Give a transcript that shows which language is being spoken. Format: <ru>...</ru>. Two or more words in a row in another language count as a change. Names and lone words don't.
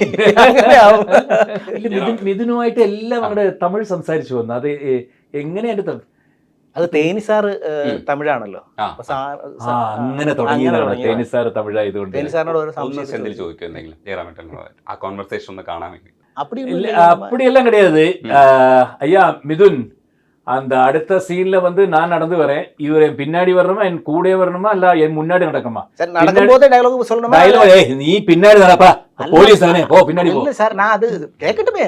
<ml>മിഥുനുമായിട്ട് എല്ലാം അവിടെ തമിഴ് സംസാരിച്ചു വന്നു. അത് എങ്ങനെയാണ്? അത് തേനി സാറ് തമിഴാണല്ലോ, അങ്ങനെ തുടങ്ങിയതാണ്. തേനി സാറ് തമിഴായതുകൊണ്ട് തേനി സാറിനോട് ഓരോ സെന്തിൽ ചോദിക്കും എന്തെങ്കിലും ജയറാമേട്ടനോട് ആ കോൺവെർസേഷൻ ഒന്ന് കാണാൻ വേണ്ടി.</ml> <ta>அப்படியெல்லாம் கிடையாது. ஐயா மிதுன், அந்த அடுத்த சீன்ல வந்து நான் நடந்து வரேன், இவர் என் பின்னாடி வரணுமா என் கூட வரணுமா இல்ல என் முன்னாடி நடக்குமா? நடக்கும்போது டயலாக் சொல்லணுமா? டயலாக் நீ பின்னாடி நடப்பா, போலீஸ் தானே, போ பின்னாடி போ. இல்ல சார், நான் அது கேட்கட்டுமே.</ta>